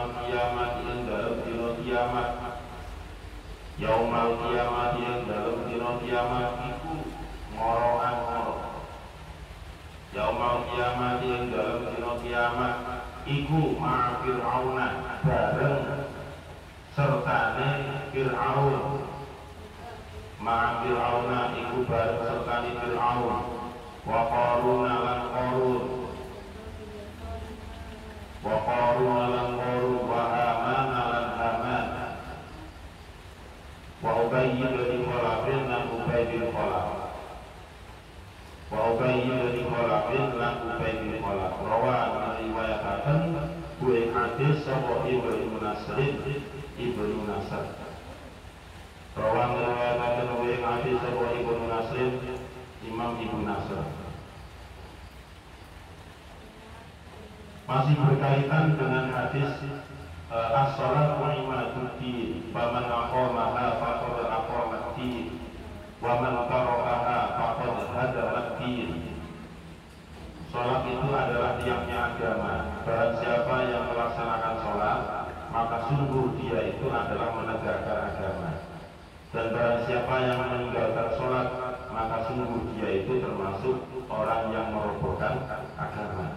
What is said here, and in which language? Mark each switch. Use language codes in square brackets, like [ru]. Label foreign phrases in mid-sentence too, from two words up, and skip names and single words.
[jv] kiamat ing dalem dina kiamat, [ar] يوم القيامة [jv] ing dalem dina kiamat iku ngorokan ngoro, [ar] يوم القيامة [jv] ing dalem dina kiamat iku [ar] مع فرعون [jv] bareng sertane Fir'aun [ar] مع فرعون [jv] iku bareng sertani Fir'aun [ar] وقارون [jv] lan Qarun [ar] وقارون [jv] lan Qarun [ar] وهامان [jv] lan Haman [ar] وأبي بن خلف [jv] lan Ubay bin Khalaf [ar] وأبي بن خلف [jv] lan Ubay bin Khalaf rawa riwayataken kuwi hadis sapa Ibnu Nasr rawan riwayataken kuwi hadis sapa Ibnu Nasr Imam Ibnu Nasr. [id] Masih berkaitan dengan hadis [ar] الصلاة عماد الدين فمن أقامها فقد أقام الدين ومن تركها فقد هدم الدين. [id] Salat itu adalah tiangnya agama. Barang siapa yang melaksanakan salat, maka sungguh dia itu adalah menegakkan agama. Dan barang siapa yang meninggalkan salat, maka sungguh dia itu termasuk orang yang merobohkan agama.